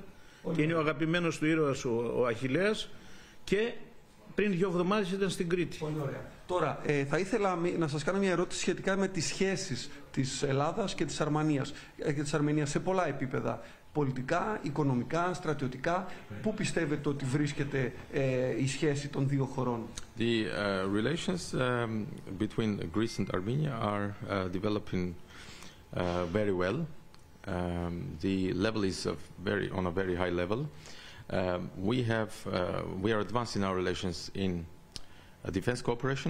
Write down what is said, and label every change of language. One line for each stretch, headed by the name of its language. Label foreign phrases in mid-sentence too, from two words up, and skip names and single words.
Greek: Και είναι ο αγαπημένος του ήρωας ο Αχιλλέας, και πριν 2 εβδομάδες ήταν στην Κρήτη. Πολύ ωραία. Τώρα, θα ήθελα να σας κάνω μια ερώτηση σχετικά με τις σχέσεις της Ελλάδας και της Αρμενίας σε πολλά επίπεδα. Πολιτικά, οικονομικά, στρατιωτικά. Πού πιστεύετε ότι βρίσκεται η σχέση των 2 χωρών?
English: The relations between Greece and Armenia are developing very well. The level is on a very high level. We are advancing our relations in defense cooperation.